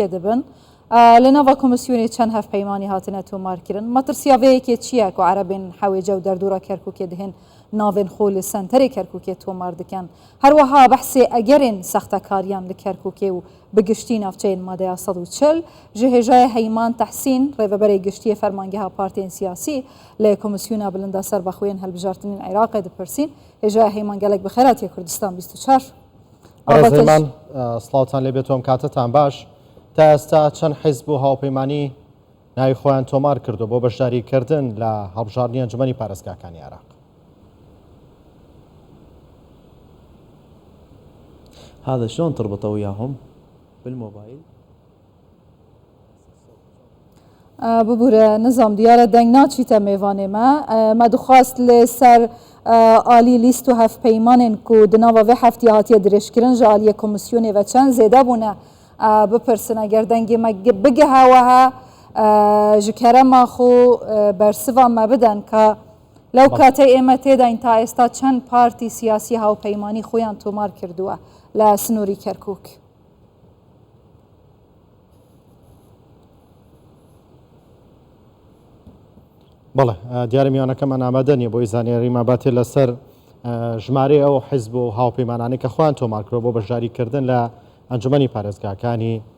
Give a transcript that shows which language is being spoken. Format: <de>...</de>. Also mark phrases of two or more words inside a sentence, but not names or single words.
<ku>دەبن لە ناوە کۆمیسیۆنی چەند هەفپەیمانی هاتنە تۆمارکردن مەترسیاوەیەکێ چییە کە عەرەبێن حەوێجە و دەردوورە کەرکووکێ دهێن ناوێن خۆ لە سنتەرێ کەرکووکێ تۆمار دەکەن هەروەها بەحسێ ئەگەرێن سەختەکاریان لە کەرکووکێ و بگشتی ناوچەین مادەیە 140 ji hêjayê heyman Tehsîn rêveberê giştiyê fermangeha partiyên siyasî lê Komîsyona Bilinda Serbexweyên Hilbijartinên Iraqê dipirsîn hêjaya heyman gelek bi xêratiya Kurdistan 24</ku> <ckb>هەمان سڵاوتان لێ بێتۆم کاتتان باش تا ئێستا چەند حیزب و هاوپەیمانی ناوی خۆیان تۆمار کردو بۆ بەشداریکردن لە هەڵبژاردننی ئەنجومەنی پارێزگاکانی عێراق</ckb> <ar>هذا شلون تربطه وياهم بالموبايل؟</ar> <ckb>ببوورە نظام دیارە دەنگ ناچیتە</ckb> <ku>mêvanê me dixwast lê ser alî lîst û hevpeymanên ku di nava vê heftî hatiye dirêjkirin ji aliyê komîsyonê ve çend zêde bûne bipirsin eger dengê me bigehe wehe ji kerema xwe bersiva me bidin ka lew katê ême têdayn ta êsta çend partî siyasî hawpeymanî xweyan tomar kirduwe</ku> <ckb>لە سنووری کەرکووک بەڵێ دیارە میوانەکەمان ئامادە نیە بۆی زانیاریمان باتێ لەسەر ژمارەی ئەو حیزب و هاوپەیمانانی کە خۆیان تۆمارکرۆ بۆ بەشداریکردن لە ئەنجومەنی پارێزگاکانی</ckb>